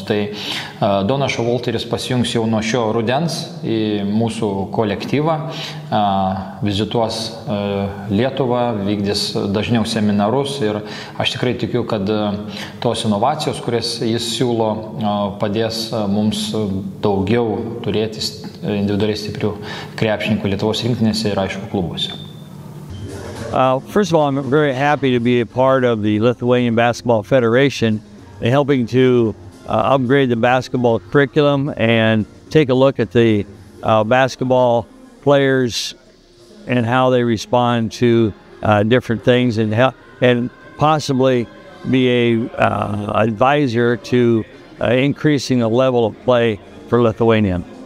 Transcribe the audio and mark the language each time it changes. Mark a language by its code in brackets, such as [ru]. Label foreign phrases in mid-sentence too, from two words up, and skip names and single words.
[lt] Tai Donas Showalteris pasijungs jau nuo šio rudens į mūsų kolektyvą, vizituos Lietuvą, vykdys dažniau seminarus, ir aš tikrai tikiu, kad tos inovacijos, kurias jis siūlo, padės mums daugiau turėti individualiai stiprių krepšininkų Lietuvos rinktinėse ir, aišku, klubuose. [en] First of all, I'm very happy to be a part of the Lithuanian Basketball Federation, helping to upgrade the basketball curriculum and take a look at the basketball players and how they respond to different things, and possibly be a advisor to increasing the level of play for Lithuania.